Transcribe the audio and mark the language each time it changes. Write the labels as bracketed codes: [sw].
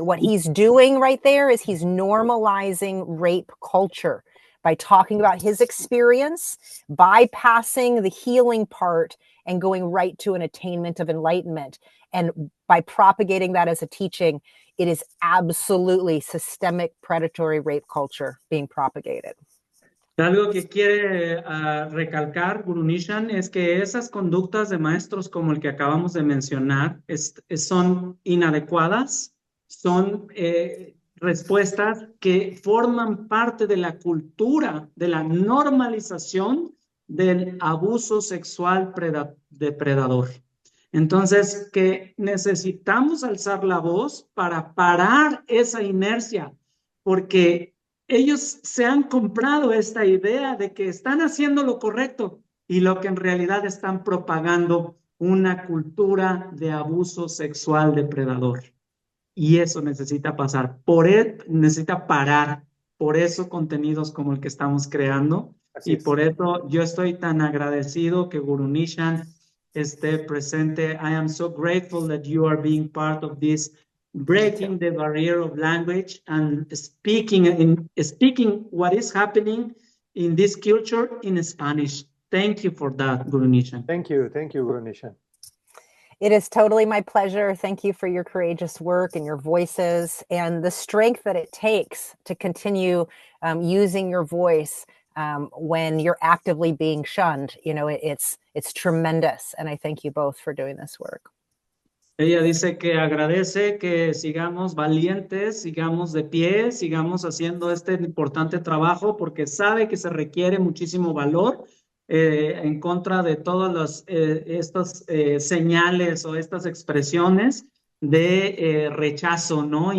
[en] What he's doing right there is he's normalizing rape culture by talking about his experience, bypassing the healing part and going right to an attainment of enlightenment. And by propagating that as a teaching, it is absolutely systemic predatory rape culture being propagated. [es] Algo que quiere recalcar Gurunishan es que esas conductas de maestros como el que acabamos de mencionar son inadecuadas, son respuestas que forman parte de la cultura, de la normalización del abuso sexual depredador. Entonces, que necesitamos alzar la voz para parar esa inercia, porque ellos se han comprado esta idea de que están haciendo lo correcto y lo que en realidad están propagando una cultura de abuso sexual depredador. Y eso necesita pasar, necesita parar. Por eso contenidos como el que estamos creando. Y por eso yo estoy tan agradecido que Gurunishan esté presente. [en] I am so grateful that you are being part of this breaking the barrier of language and speaking what is happening in this culture in Spanish. Thank you for that, Gurunishan. Thank you, Gurunishan. It is totally my pleasure. Thank you for your courageous work and your voices and the strength that it takes to continue using your voice when you're actively being shunned. You know, it's tremendous. And I thank you both for doing this work. [es] Ella dice que agradece que sigamos valientes, sigamos de pie, sigamos haciendo este importante trabajo porque sabe que se requiere muchísimo valor en contra de todas estas señales o estas expresiones de rechazo, ¿no?